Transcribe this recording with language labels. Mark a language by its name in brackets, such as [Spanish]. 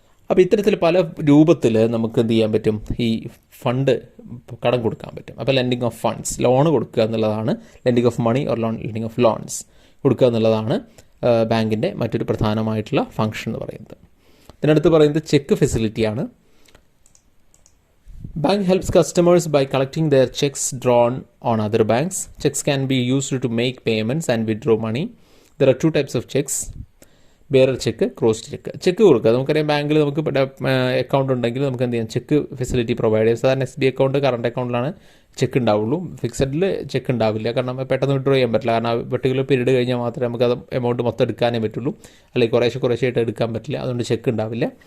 [Malayalam] അപ്പോൾ ഇത്തരത്തിൽ പല രൂപത്തിൽ നമുക്ക് എന്ത് ചെയ്യാൻ പറ്റും, ഈ ഫണ്ട് കടം കൊടുക്കാൻ പറ്റും. അപ്പോൾ ലെൻഡിങ് ഓഫ് ഫണ്ട്സ്, ലോൺ കൊടുക്കുക എന്നുള്ളതാണ്. Lending of money or lending of loans കൊടുക്കുക എന്നുള്ളതാണ് ബാങ്കിൻ്റെ മറ്റൊരു പ്രധാനമായിട്ടുള്ള ഫംഗ്ഷൻ എന്ന് പറയുന്നത്. ഇതിനടുത്ത് പറയുന്നത് check ഫെസിലിറ്റിയാണ്. [English] Bank helps customers by collecting their checks drawn on other banks. Checks can be used to make payments and withdraw money. There are 2 types of checks. [Malayalam] Bearer check, crossed check. Check കൊടുക്കുക, നമുക്കറിയാം ബാങ്കിൽ നമുക്ക് account ഉണ്ടെങ്കിൽ നമുക്ക് എന്ത് ചെയ്യാം, check facility provide ചെയ്യാം. സാധാരണ SBI അക്കൗണ്ട്, കറണ്ട് അക്കൗണ്ടിലാണ് ചെക്ക് ഉണ്ടാവുള്ളൂ. ഫിക്സഡിൽ ചെക്ക് ഉണ്ടാവില്ല, കാരണം പെട്ടെന്ന് വിഡ്രോ ചെയ്യാൻ പറ്റില്ല. കാരണം പെർട്ടിക്കുലർ പീരീഡ് കഴിഞ്ഞാൽ മാത്രമേ നമുക്ക് അത് എമൗണ്ട് മൊത്തം എടുക്കാനേ പറ്റുള്ളൂ, അല്ലെങ്കിൽ കുറേശ്ശായിട്ട് എടുക്കാൻ പറ്റില്ല. അതുകൊണ്ട് ചെക്ക് ഉണ്ടാവില്ല.